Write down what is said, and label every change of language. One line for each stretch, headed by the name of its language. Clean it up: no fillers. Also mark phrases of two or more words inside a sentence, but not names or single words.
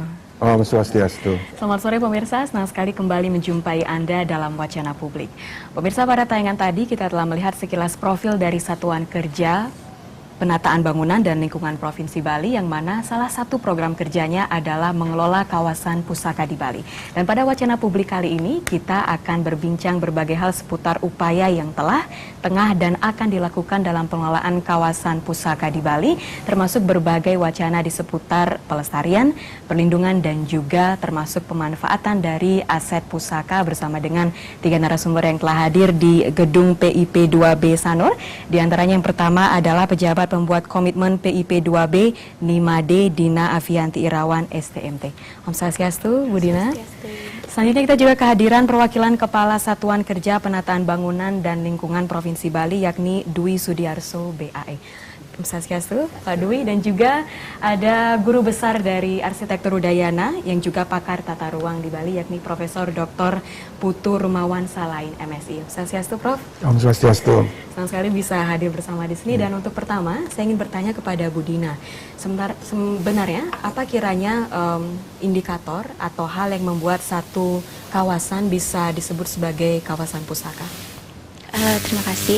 Indonesian: Om Swastiastu. Selamat sore pemirsa, senang sekali kembali menjumpai Anda dalam Wacana Publik. Pemirsa, pada tayangan tadi kita telah melihat sekilas profil dari Satuan Kerja Penataan Bangunan dan Lingkungan Provinsi Bali, yang mana salah satu program kerjanya adalah mengelola kawasan pusaka di Bali. Dan pada Wacana Publik kali ini kita akan berbincang berbagai hal seputar upaya yang telah, tengah, dan akan dilakukan dalam pengelolaan kawasan pusaka di Bali, termasuk berbagai wacana di seputar pelestarian, perlindungan, dan juga termasuk pemanfaatan dari aset pusaka bersama dengan 3 narasumber yang telah hadir di gedung PIP2B Sanur. Di antaranya yang pertama adalah pejabat pembuat komitmen PIP2B, Nimade Dina Avianti Irawan, STMT. Om Swastiastu, Bu Dina. Selanjutnya kita juga kehadiran perwakilan Kepala Satuan Kerja Penataan Bangunan dan Lingkungan Provinsi Bali, yakni Dwi Sudiarso, BAE. Om Swastiastu, Pak Dwi, dan juga ada guru besar dari Arsitektur Udayana yang juga pakar tata ruang di Bali, yakni Profesor Dr. Putu Rumawan Salain, MSI. Om Swastiastu, Prof. Om Swastiastu. Senang sekali bisa hadir bersama di sini. Dan untuk pertama, saya ingin bertanya kepada Bu Dina. Sebenarnya, apa kiranya indikator atau hal yang membuat satu kawasan bisa disebut sebagai kawasan pusaka? Terima kasih.